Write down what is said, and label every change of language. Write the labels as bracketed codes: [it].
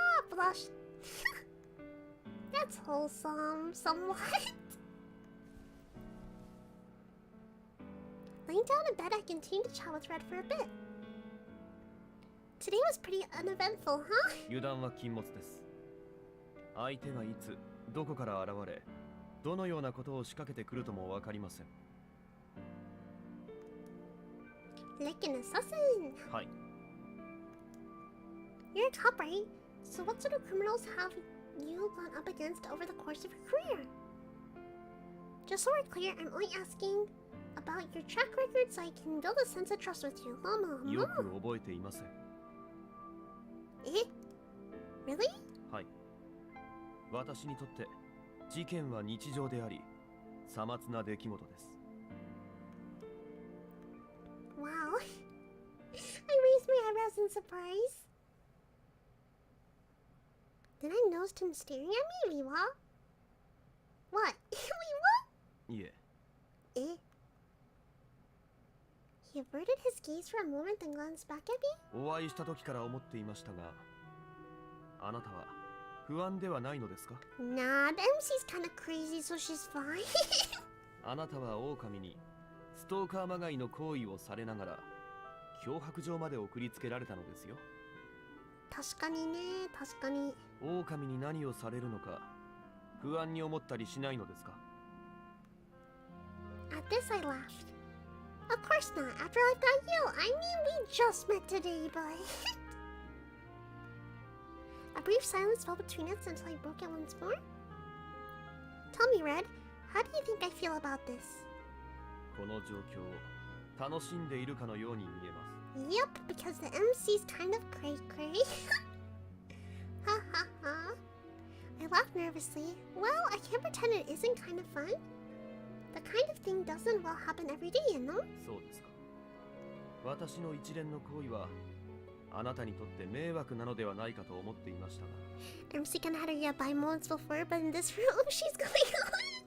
[en] Blush. That's wholesome, somewhat. Laying down in bed, I continued to chat with Red for a bit. Today was pretty uneventful, huh? [ja] 油断は禁物です。相手がいつ、どこから現れ、どのようなことを仕掛けてくるともわかりません。 [en] Like an assassin. [ja] はい。 [en] You're a cop, right? So what sort of criminals have you gone up against over the course of your career? Just so we're clear, I'm only asking about your track record so I can build a sense of trust with you. [ja] よく覚えていません。 [en] Really? [ja] はい。私にとって事件は日常であり、さまつな出来事です。 [en] Wow. I raised my eyebrows in surprise. Then I noticed him staring at me, What? Wait, what? [ja] いえ。 [en] He averted his gaze for a moment and glanced back at me? [ja] お会いした時から思っていましたが、あなたは不安ではないのですか？ [en] Nah, the MC's kinda crazy, so she's fine. [ja] あなたは狼にストーカーまがいの行為をされながら脅迫状まで送りつけられたのですよ。確かにね、確かに。狼に何をされるのか不安に思ったりしないのですか？ [en] At this, I laughed. Of course not. After I got you, I mean, we just met today, but... A brief silence fell between us until I broke it once more. Tell me, Red, how do you think I feel about this? [ja] この状況を楽しんでいるかのように見えます。 [en] Yep, because the MC's kind of cray-cray. Ha ha ha. I laughed nervously. Well, I can't pretend it isn't kind of fun. The kind of thing doesn't well happen every day, you know? [ja] そうですか。私の一連の行為はあなたにとって迷惑なのではないかと思っていましたが。 [en] MC kind of had her yeah by modes before, but in this room she's going on.